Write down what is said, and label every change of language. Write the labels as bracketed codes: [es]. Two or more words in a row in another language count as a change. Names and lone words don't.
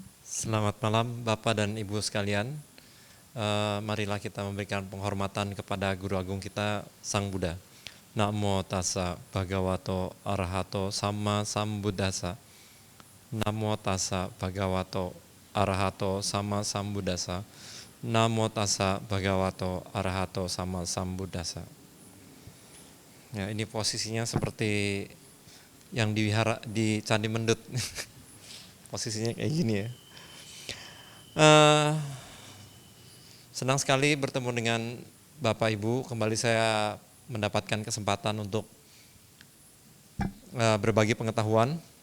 [id] Selamat malam Bapak dan Ibu sekalian. Marilah kita memberikan penghormatan kepada Guru Agung kita, Sang Buddha. [pi] Namo tassa bhagavato arahato sama sambuddhassa. Namo tassa bhagavato arahato sama sambuddhassa. Namo tassa bhagavato arahato sama sambuddhassa. [id] Ya, ini posisinya seperti yang di Candi Mendut. Posisinya kayak gini ya. Senang sekali bertemu dengan Bapak Ibu. Kembali saya mendapatkan kesempatan untuk berbagi pengetahuan.